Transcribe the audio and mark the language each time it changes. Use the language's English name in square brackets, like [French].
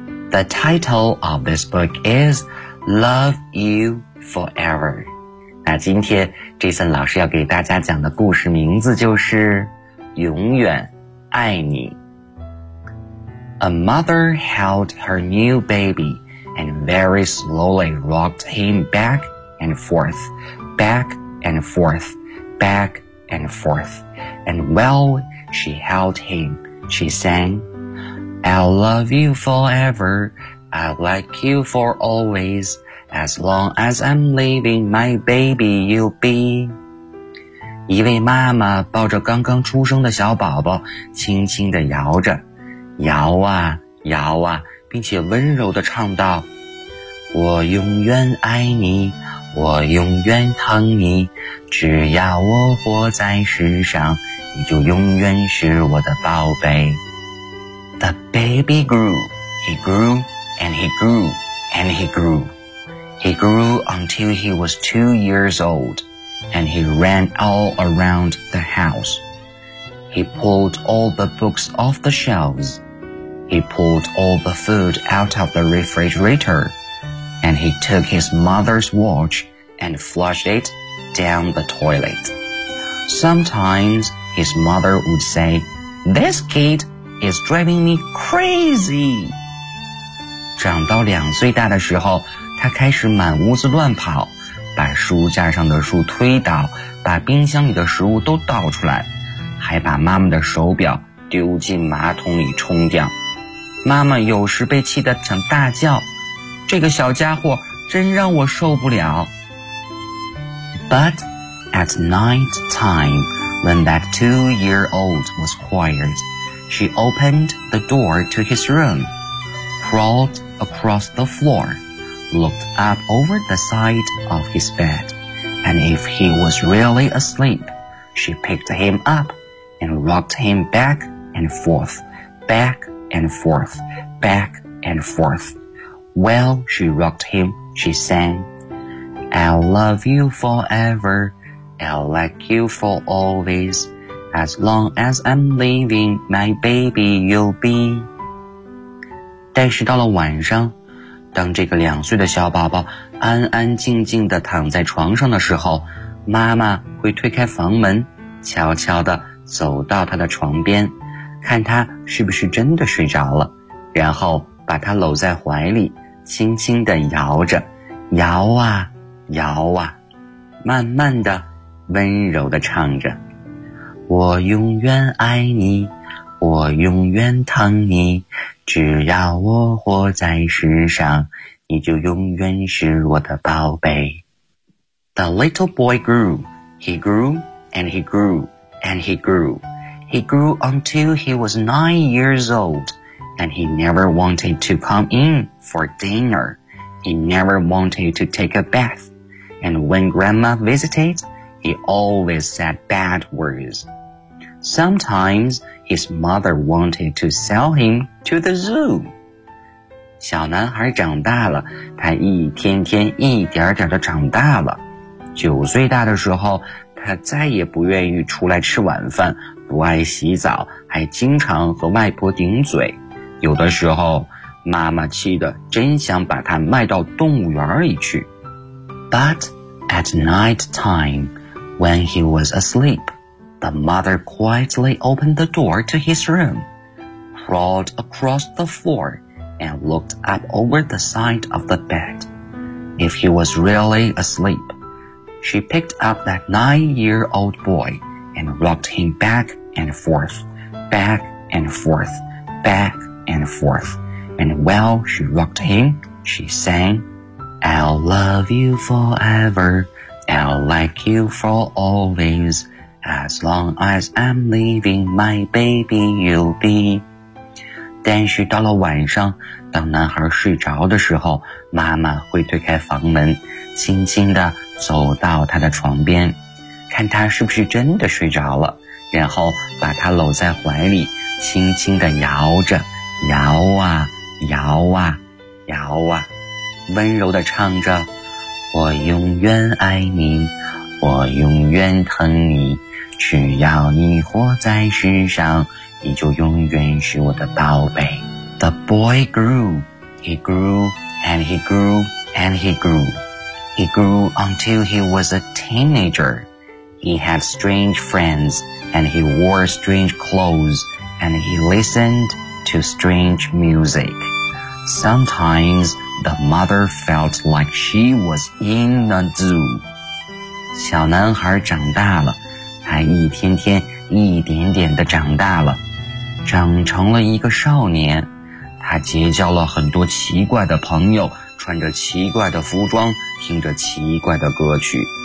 [English] The title of this book is Love You Forever. [Chinese] 那今天 Jason 老师要给大家讲的故事名字就是永远爱你。 [English] A mother held her new baby and very slowly rocked him backand forth, back and forth, back and forth. And while she held him, she sang, I'll love you forever, I'll like you for always, as long as I'm living, my baby you'll be. [Chinese] 一位妈妈抱着刚刚出生的小宝宝轻轻地摇着，摇啊摇啊，并且温柔地唱道，我永远爱你，我永远疼你，只要我活在世上，你就永远是我的宝贝。 [English] The baby grew, he grew, and he grew, and he grew. He grew until he was 2 years old, and he ran all around the house. He pulled all the books off the shelves. He pulled all the food out of the refrigerator, and he took his mother's watch and flushed it down the toilet. Sometimes his mother would say, "This kid is driving me crazy." [Chinese] 长到两岁大的时候，他开始满屋子乱跑，把书架上的书推倒，把冰箱里的食物都倒出来，还把妈妈的手表丢进马桶里冲掉。妈妈有时被气得想大叫，这个小家伙真让我受不了。 [English] But at night time, when that two-year-old was quiet, she opened the door to his room, crawled across the floor,looked up over the side of his bed, and if he was really asleep, she picked him up and rocked him back and forth, back and forth, back and forth. While she rocked him, she sang, "I'll love you forever, I'll like you for always, as long as I'm living, my baby you'll be." [Chinese] 但是到了晚上，当这个两岁的小宝宝安安静静地躺在床上的时候，妈妈会推开房门，悄悄地走到他的床边，看他是不是真的睡着了，然后把他搂在怀里，轻轻地摇着，摇啊摇啊，慢慢地温柔地唱着，我永远爱你，我永远疼你，只要我活在世上，你就永远是我的宝贝。 [English] The little boy grew, he grew, and he grew, and he grew. He grew until he was 9 years old, and he never wanted to come in for dinner. He never wanted to take a bath. And when grandma visited, he always said bad words. Sometimes his mother wanted to sell him to the zoo. [Chinese] 小男孩长大了，他一天天一点点地长大了。九岁大的时候，他再也不愿意出来吃晚饭，不爱洗澡，还经常和外婆顶嘴。有的时候，妈妈气得真想把他卖到动物园里去。 [English] But at night time, when he was asleep,The mother quietly opened the door to his room, crawled across the floor, and looked up over the side of the bed. If he was really asleep, she picked up that nine-year-old boy and rocked him back and forth, back and forth, back and forth. And while she rocked him, she sang, "I'll love you forever, I'll like you for always,As long as I'm leaving, my baby, you'll be." [Chinese] 但是到了晚上，当男孩睡着的时候，妈妈会推开房门，轻轻地走到他的床边，看他是不是真的睡着了，然后把他搂在怀里，轻轻地摇着，摇啊，摇啊，摇啊，温柔地唱着，我永远爱你，我永远疼你。只要你活在世上，你就永远是我的宝贝。 [English] The boy grew, he grew, and he grew, and he grew. He grew until he was a teenager. He had strange friends, and he wore strange clothes, and he listened to strange music. Sometimes the mother felt like she was in a zoo. [Chinese] 小男孩长大了，他一天天一点点地长大了，长成了一个少年。他结交了很多奇怪的朋友，穿着奇怪的服装，听着奇怪的歌曲。